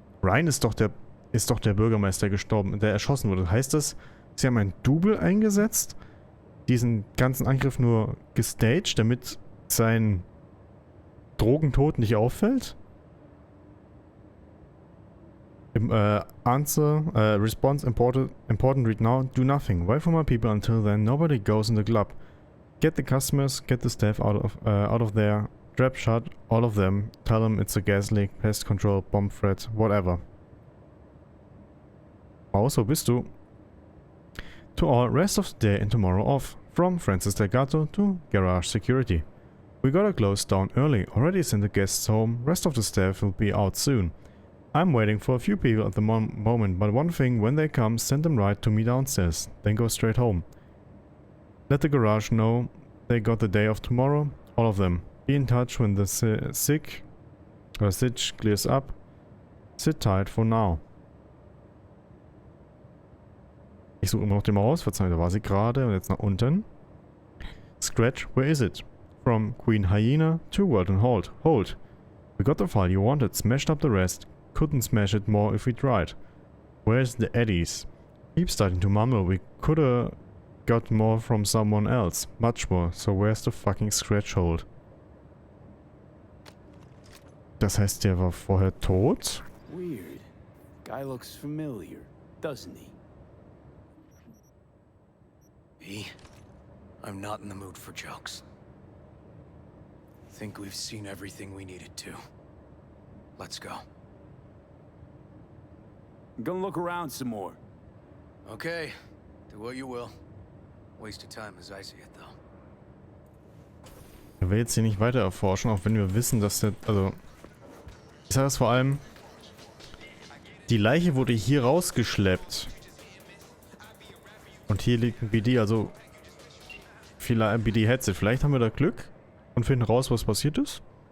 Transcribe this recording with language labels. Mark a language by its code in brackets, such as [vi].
[de] Ryan ist doch der Bürgermeister gestorben, der erschossen wurde. Heißt das, sie haben einen Double eingesetzt? Diesen ganzen Angriff nur gestaged, damit sein Drogentod nicht auffällt? [en] Response important read now, do nothing. Wait for my people until then, nobody goes in the club. Get the customers, get the staff out of there. Trap shut, all of them. Tell them it's a gas leak, pest control, bomb threat, whatever. Maus, wo bist du? To all, rest of the day and tomorrow off. From Francis Delgado to Garage Security. We gotta close down early, already sent the guests home, rest of the staff will be out soon. I'm waiting for a few people at the moment, but one thing, when they come, send them right to me downstairs, then go straight home. Let the garage know they got the day off tomorrow, all of them. Be in touch when the sitch clears up. Sit tight for now. [de] Ich suche immer noch die Maus. Verzeihung, da war sie gerade. [en] Und jetzt nach unten. Scratch, where is it? From Queen Hyena to Weldon Holt. Hold. We got the file you wanted. Smashed up the rest. Couldn't smash it more if we tried. Where's the Eddies? Keep starting to mumble. We coulda got more from someone else. Much more. So where's the fucking Scratch Hold? [de] Das heißt, der war vorher tot? [en] Weird. Guy looks familiar, doesn't he? V, I'm not in the mood for jokes. Think we've seen everything we needed to. Let's go. I'm gonna look around some more. Okay, do what you will. Waste of time as I see it, though. [de] Ich will jetzt hier nicht weiter erforschen, auch wenn wir wissen, dass der... Also... Ich sage es vor allem... Die Leiche wurde hier rausgeschleppt. Und hier liegt ein BD, also... Vielleicht ein BD-Headset. Vielleicht haben wir da Glück und finden raus, was passiert ist.